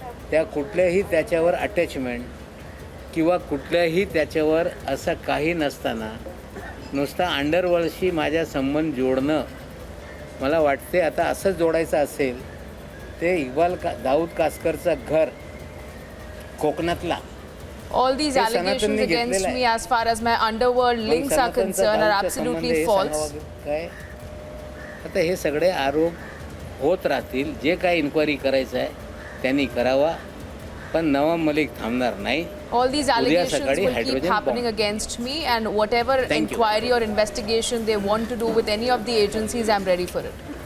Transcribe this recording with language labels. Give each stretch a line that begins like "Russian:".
Marathi: त्या कुठल्याही त्याच्यावर अटॅचमेंट किंवा कुठल्याही त्याच्यावर असं काही नसताना नुसता अंडरवर्ल्डशी माझा संबंध जोडणं मला वाटते. आता असंच जोडायचं असेल ते इक्बाल दाऊद कासकरचं घर कोकणातला
English: All these allegations against me as far as my underworld links are concerned are absolutely false.
Marathi: काय आता हे सगळे आरोप होत राहतील. जे काही इन्क्वायरी करायचं आहे त्यांनी करावा, पण नवाब मलिक थांबणार नाही.
English: All these allegations
Marathi: सकाळी
English: will keep hydrogen happening against me, and whatever Thank you. inquiry or investigation they want to do with any of the agencies, I'm ready for it.